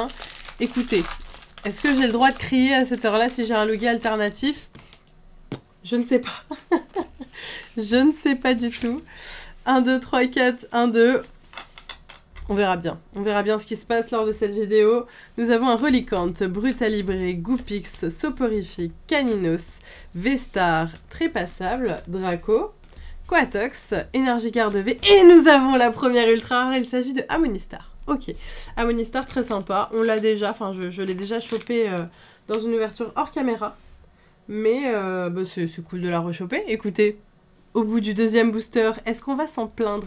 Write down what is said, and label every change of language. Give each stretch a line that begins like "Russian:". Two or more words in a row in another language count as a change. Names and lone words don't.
French: Écoutez, est-ce que j'ai le droit de crier à cette heure-là si j'ai un logo alternatif? Je ne sais pas. Je ne sais pas du tout. 1, 2, 3, 4, 1, 2... On verra bien ce qui se passe lors de cette vidéo. Nous avons un Relicanth, Brutalibré, Goupix, Soporifique, Caninos, Vestar, Trépassable, Draco, Quatox, Énergicarde V, et nous avons la première ultra rare, il s'agit de Amonistar. Ok, Amonistar très sympa, on l'a déjà, enfin je l'ai déjà chopé dans une ouverture hors caméra, mais c'est cool de la rechoper. Écoutez, au bout du deuxième booster, est-ce qu'on va s'en plaindre?